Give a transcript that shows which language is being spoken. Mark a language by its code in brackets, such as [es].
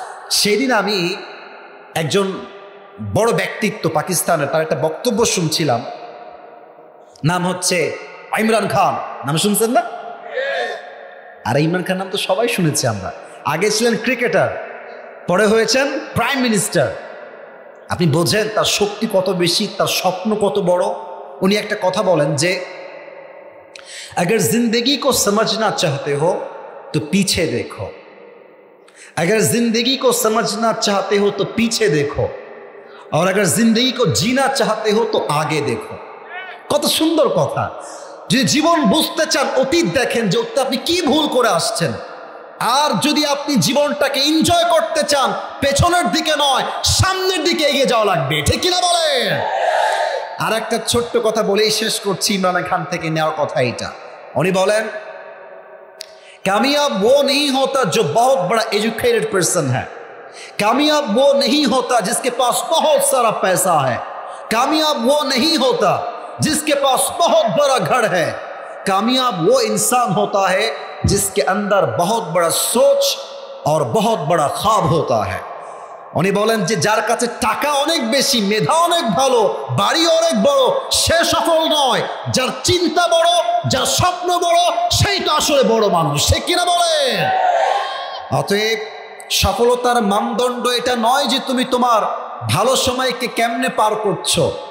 [bn] সেদিন আমি একজন বড় ব্যক্তিত্ব পাকিস্তানের, তার একটা বক্তব্য শুনছিলাম, নাম হচ্ছে ইমরান খান। নাম শুনছেন না? আর ইমরান খান নাম তো সবাই শুনেছি আমরা। আগে ছিলেন ক্রিকেটার, পরে হয়েছেন প্রাইম মিনিস্টার। আপনি বোঝেন তার শক্তি কত বেশি, তার স্বপ্ন কত বড়। [hi] উনি একটা কথা বলেন যে अगर जिंदगी को समझना चाहते हो तो पीछे देखो, अगर जिंदगी को समझना चाहते हो तो पीछे देखो, और अगर जिंदगी को जीना चाहते हो तो आगे देखो। [bn] কত সুন্দর কথা। যদি জীবন বুঝতে চান অতীত দেখেন যে অতীতে আপনি কি ভুল করে আসছেন। আর যদি আপনি জীবনটাকে এনজয় করতে চান পেছনের দিকে নয় সামনের দিকে এগিয়ে যাওয়া লাগবে, ঠিক কিনা বলেন? আর একটা ছোট্ট কথা বলেই শেষ করছি, ইমরান খান থেকে নেওয়ার কথা এটা। উনি বলেন [hi] कामयाब वो नहीं होता जो बहुत बड़ा एजुकेटेड पर्सन है, कामयाब वो नहीं होता जिसके पास बहुत सारा पैसा है, कामयाब वो नहीं होता जिसके पास बहुत बड़ा घर है, कामयाब वो इंसान होता है जिसके अंदर बहुत बड़ा सोच और बहुत बड़ा ख्वाब होता है। [bn] উনি বলেন যে যার কাছে টাকা অনেক বেশি, মেধা অনেক ভালো, বাড়ি অনেক বড়, সে সফল নয়। যার চিন্তা বড়, যার স্বপ্ন বড়, সেই তো আসলে বড় মানুষ, সে কিনা বলেন? অতএব সফলতার মানদণ্ড এটা নয় যে তুমি তোমার ভালো সময়কে কেমনে পার করছো।